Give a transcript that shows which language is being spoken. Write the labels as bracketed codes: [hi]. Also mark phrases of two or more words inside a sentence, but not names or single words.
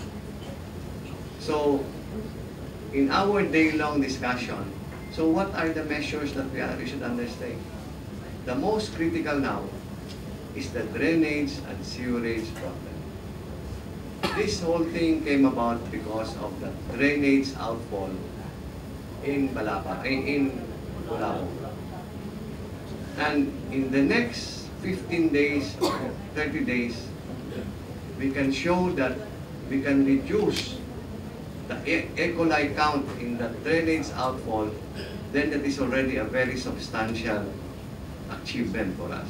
[en] So, in our day-long discussion, so what are the measures that we should undertake? The most critical now is the drainage and sewerage problem. This whole thing came about because of the drainage outfall in Balapa, in Bulao. And in the next 15 days or 30 days, we can show that we can reduce the E. coli count in the drainage outfall, then that is already a very substantial achievement for us.